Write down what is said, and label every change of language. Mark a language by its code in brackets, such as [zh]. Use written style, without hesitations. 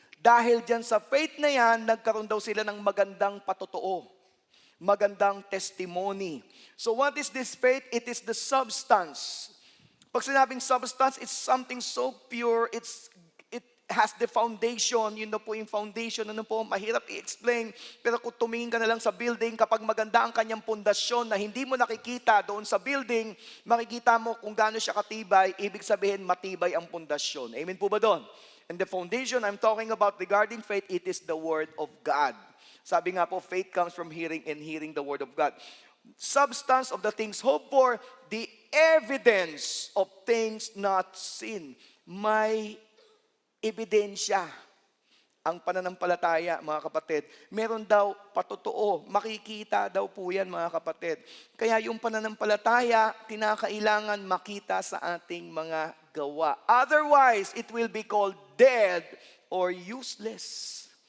[tl] Dahil dyan sa faith na yan, nagkaroon daw sila ng magandang patotoo, magandang testimony. [en] So what is this faith? It is the substance. [tl] Pag sinabing [en] substance, it's something so pure, it has the foundation. [tl] Yun na po yung foundation. Ano po, mahirap i-explain. Pero kung tumingin ka na lang sa building, kapag maganda ang kanyang pundasyon na hindi mo nakikita doon sa building, makikita mo kung gaano siya katibay, ibig sabihin matibay ang pundasyon. Amen po ba doon? [en] And the foundation I'm talking about regarding faith, it is the Word of God. [tl] Sabi nga po, [en] faith comes from hearing and hearing the Word of God. Substance of the things hoped for, the evidence of things not seen. [tl] May ebidensya ang pananampalataya, mga kapatid. Meron daw patotoo, makikita daw po yan, mga kapatid. Kaya yung pananampalataya, kinakailangan makita sa ating mga gawa. [en] Otherwise, it will be called dead or useless.